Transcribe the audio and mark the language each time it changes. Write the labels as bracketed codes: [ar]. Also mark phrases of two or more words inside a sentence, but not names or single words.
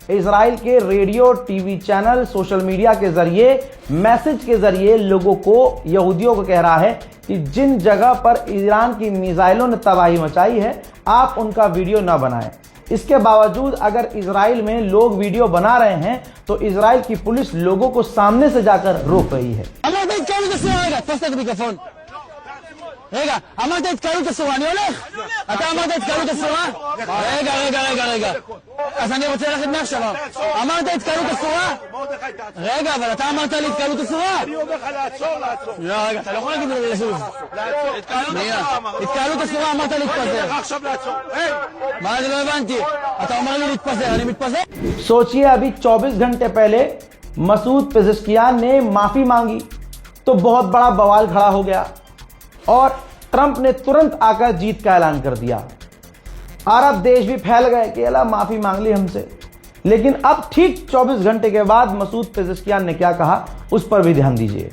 [hi] इजराइल के रेडियो, [en] TV channel, social media [hi] के जरिए, मैसेज के जरिए लोगों को, यहूदियों को कह रहा है कि जिन जगह पर ईरान की मिसाइलों ने तबाही मचाई है, आप उनका वीडियो ना बनाएं। इसके बावजूद अगर इजराइल में लोग वीडियो बना रहे हैं तो इजराइल की पुलिस लोगों को सामने से जाकर रोक रही है। [he] רגע, אמרת התקהלות אסורה, אני הולך. אתה אמרת התקהלות אסורה? רגע. אז אני רוצה ללכת מעכשיו. אמרת התקהלות אסורה? רגע, אבל אתה אמרת לי התקהלות אסורה. אני אומר לך לעצור. לא, רגע, אתה לא יכול להגיד לי לזוז. התקהלות אסורה, אמרת להתפזר. עכשיו לעצור. מה זה לא הבנתי? אתה אומר לי להתפזר, אני מתפזר? [hi] सोचिए, अभी 24 घंटे पहले मसूद पेजेश्कियान ने माफी मांगी तो बहुत बड़ा बवाल खड़ा हो गया और ट्रंप ने तुरंत आकर जीत का ऐलान कर दिया। अरब देश भी फैल गए कि अल्लाह माफी मांग ली हमसे। लेकिन अब ठीक 24 घंटे के बाद मसूद पेजेश्कियान ने क्या कहा, उस पर भी ध्यान दीजिए।